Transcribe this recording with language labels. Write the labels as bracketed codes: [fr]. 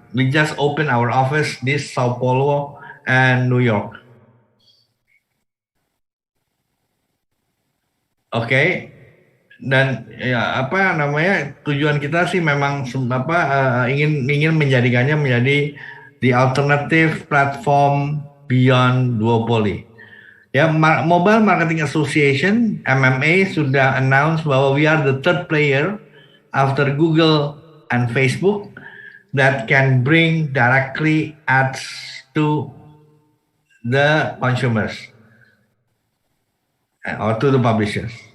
[en] We just opened our office this Sao Paulo and New York. Okay. [id] Dan ya tujuan kita sih memang ingin menjadikannya menjadi [en] the alternative platform beyond duopoly. [id] Ya, Mobile Marketing Association (MMA) sudah announce bahwa [en] we are the third player after Google and Facebook that can bring directly ads to the consumers or to the publishers.